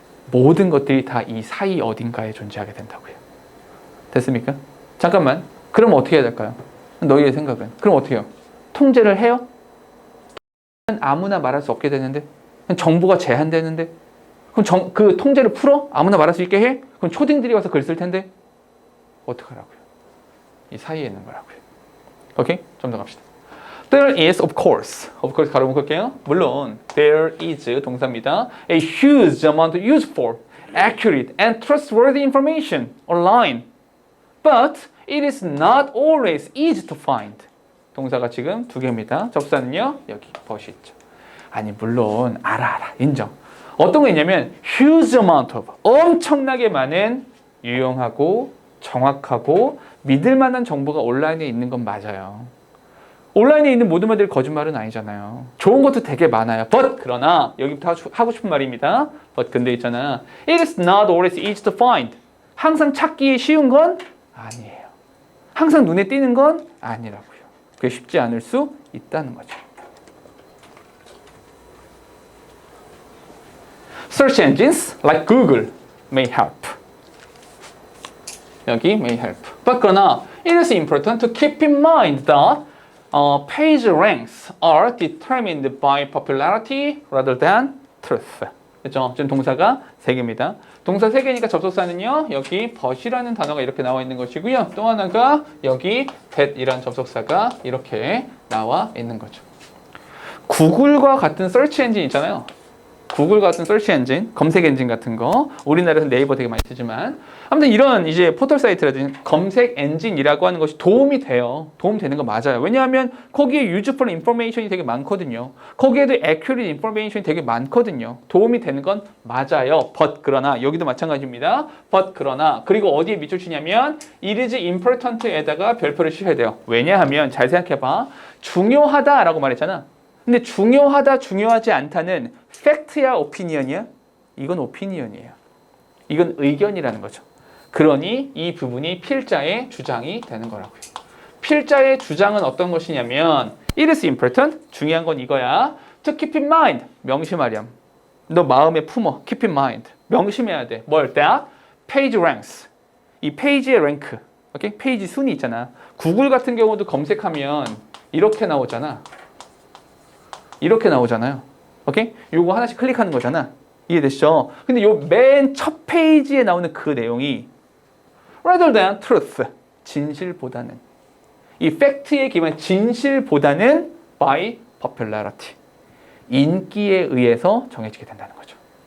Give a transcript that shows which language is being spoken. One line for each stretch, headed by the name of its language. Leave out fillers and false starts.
Korean: 모든 것들이 다 이 사이 어딘가에 존재하게 된다고요. 됐습니까? 잠깐만. 그럼 어떻게 해야 될까요? 너희의 생각은? 그럼 어떻게 해요? 통제를 해요? 아무나 말할 수 없게 되는데? 정부가 제한되는데? 그럼 그 통제를 풀어? 아무나 말할 수 있게 해? 그럼 초딩들이 와서 글 쓸 텐데? 어떡하라고요? 이 사이에 있는 거라고요. 오케이? 좀 더 갑시다.
English: There is, of course
Korean: 가로 묶을게요. 물론,
English: there is
Korean: 동사입니다.
English: A huge amount of useful, accurate, and trustworthy information online. But it is not always easy to find.
Korean: 동사가 지금 두 개입니다. 접사는요, 여기 벗이 있죠. 아니, 물론, 알아. 인정. 어떤 거 있냐면,
English: huge amount of,
Korean: 엄청나게 많은 유용하고 정확하고 믿을 만한 정보가 온라인에 있는 건 맞아요. 온라인에 있는 모든 말들이 거짓말은 아니잖아요. 좋은 것도 되게 많아요. But 그러나 여기부터 하고 싶은 말입니다. But 근데 있잖아.
English: It is not always easy to find.
Korean: 항상 찾기 쉬운 건 아니에요. 항상 눈에 띄는 건 아니라고요. 그게 쉽지 않을 수 있다는 거죠.
English: Search engines like Google may help.
Korean: 여기
English: may help. But
Korean: 그러나
English: it is important to keep in mind that page ranks are determined by popularity rather than truth.
Korean: 그렇죠? 지금 동사가 3개입니다. 동사 3개니까 접속사는요. 여기 but이라는 단어가 이렇게 나와 있는 것이고요. 또 하나가 여기 that이라는 접속사가 이렇게 나와 있는 거죠. 구글과 같은 서치 엔진 있잖아요. 구글 같은 서치 엔진, 검색 엔진 같은 거. 우리나라에서 네이버 되게 많이 쓰지만 아무튼 이런 이제 포털 사이트라든지 검색 엔진이라고 하는 것이 도움이 돼요. 도움되는 거 맞아요. 왜냐하면 거기에 유즈풀 인포메이션이 되게 많거든요. 거기에도 액큐리트 인포메이션이 되게 많거든요. 도움이 되는 건 맞아요. but 그러나 여기도 마찬가지입니다. but 그러나 그리고 어디에 밑줄 치냐면
English: it is important
Korean: 에다가 별표를 씌워야 돼요. 왜냐하면 잘 생각해봐. 중요하다라고 말했잖아. 근데 중요하다, 중요하지 않다는 팩트야, 오피니언이야? 이건 오피니언이에요. 이건 의견이라는 거죠. 그러니 이 부분이 필자의 주장이 되는 거라고요. 필자의 주장은 어떤 것이냐면
English: It is important,
Korean: 중요한 건 이거야.
English: To keep in mind,
Korean: 명심하렴. 너 마음에 품어,
English: keep in mind.
Korean: 명심해야 돼. 뭘?
English: That page ranks.
Korean: 이 페이지의 랭크, 오케이? 페이지 순위 있잖아. 구글 같은 경우도 검색하면 이렇게 나오잖아. 이렇게 나오잖아요. 오케이? 요거 하나씩 클릭하는 거잖아. 이해되시죠? 근데 요 맨 첫 페이지에 나오는 그 내용이
English: rather than truth,
Korean: 진실보다는 이 팩트에 기반 진실보다는
English: by popularity,
Korean: 인기에 의해서 정해지게 된다는 거죠.